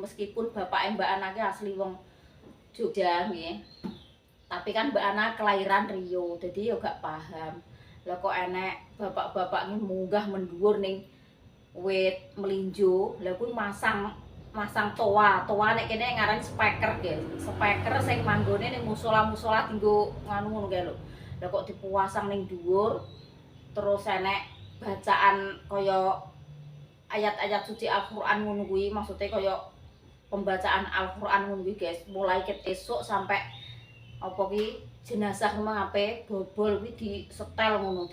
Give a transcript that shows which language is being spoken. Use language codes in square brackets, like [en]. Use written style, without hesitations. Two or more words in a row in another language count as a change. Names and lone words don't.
[jv] Meskipun bapake Mbak Ana ki asli wong Jogja nggih. [id] Tapi kan Mbak Ana kelahiran Rio, jadi ya gak paham. [jv] Lah kok enek bapak-bapak ki munggah mendhuwur ning wit melinjo, lah kuwi masang toa nek kene ngaran [en] speaker guys. [jv] Speaker sing manggone ning musola-musola dienggo nganu ngono kae lho. Lah kok dipuasang ning dhuwur terus enek bacaan kaya ayat-ayat suci Al-Qur'an ngono kuwi, maksudnya kaya pembacaan Al-Qur'an ngono kuwi guys. Mulai ket esuk sampai apa ki jenazah ngape bobol kuwi disetel ngono.